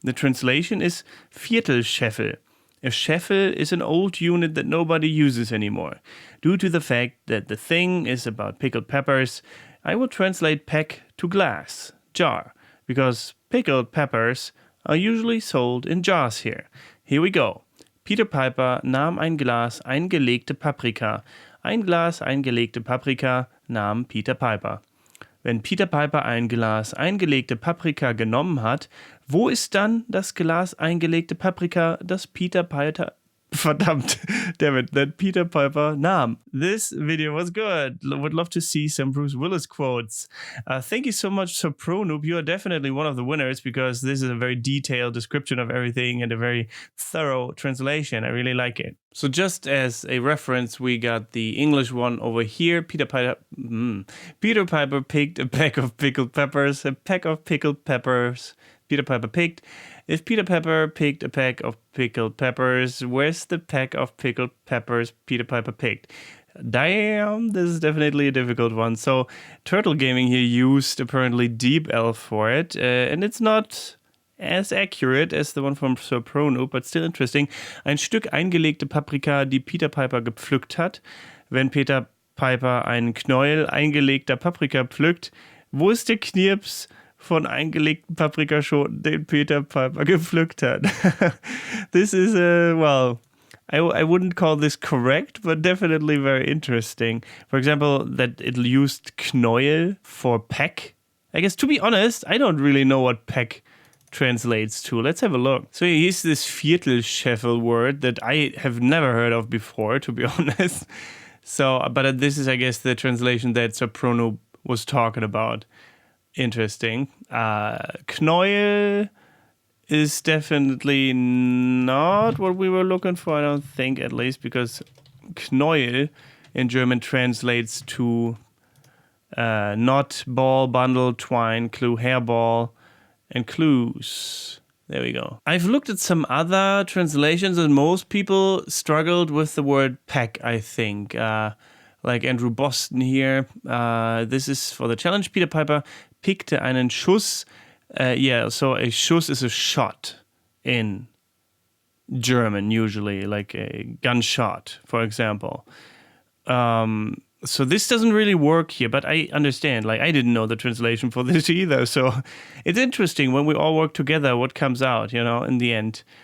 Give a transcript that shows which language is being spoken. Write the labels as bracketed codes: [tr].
[en] The translation is Viertelscheffel. A scheffel is an old unit that nobody uses anymore. Due to the fact that the thing is about pickled peppers, I will translate Pack to glass, jar, because pickled peppers are usually sold in jars here. Here we go. [de] Peter Piper nahm ein Glas eingelegte Paprika. Ein Glas eingelegte Paprika nahm Peter Piper. Wenn Peter Piper ein Glas eingelegte Paprika genommen hat, wo ist dann das Glas eingelegte Paprika, das Peter Piper... Verdammt, [en] damn it, that Peter Piper nahm. This video was good. Would love to see some Bruce Willis quotes. Thank you so much, Pro Noob. You are definitely one of the winners, because this is a very detailed description of everything and a very thorough translation. I really like it. So just as a reference, we got the English one over here. Peter Piper picked a pack of pickled peppers. A pack of pickled peppers Peter Piper picked. If Peter Piper picked a pack of pickled peppers, where's the pack of pickled peppers Peter Piper picked? Damn, this is definitely a difficult one. So Turtle Gaming here used apparently Deep Elf for it, and it's not as accurate as the one from Sir Pro Noob, but still interesting. [de] Ein Stück eingelegte Paprika, die Peter Piper gepflückt hat. Wenn Peter Piper einen Knäuel eingelegter Paprika pflückt, wo ist der Knirps von eingelegten Paprikaschoten, den Peter Piper gepflückt hat? [en] This is, well, I wouldn't call this correct, but definitely very interesting. For example, that it used Knäuel for peck. I guess, to be honest, I don't really know what peck translates to. Let's have a look. So here's this Viertelscheffel word that I have never heard of before, to be honest. So, but this is, I guess, the translation that Sir Pro Noob was talking about. Interesting. Knäuel is definitely not what we were looking for, I don't think, at least, because Knäuel in German translates to knot, ball, bundle, twine, clue, hairball, and clues. There we go. I've looked at some other translations and most people struggled with the word pack, I think. like Andrew Boston here. This is for the challenge. [de] Peter Piper pickte einen Schuss. [en] Yeah, so a Schuss is a shot in German, usually, like a gunshot, for example. So this doesn't really work here, but I understand. Like, I didn't know the translation for this either. So it's interesting when we all work together, what comes out, you know, in the end.